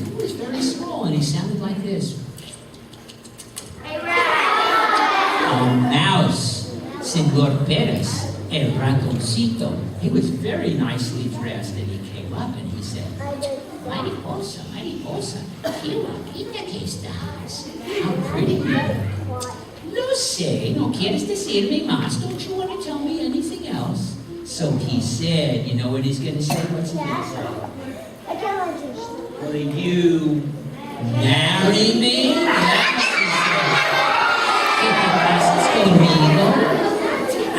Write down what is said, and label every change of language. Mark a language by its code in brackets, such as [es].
[en] He was very small, and he sounded like this. A mouse, Senor Perez, [es] el ratoncito. [en] He was very nicely dressed, and he came up and he said, [es] Mariposa, Mariposa, que bonita que estás. [en] How pretty you look. [es] No sé, no quieres decirme más? [en] Don't you want to tell me anything else? So he said, you know what he's going to say? What's he going to say? Will you marry me? Yes, he said.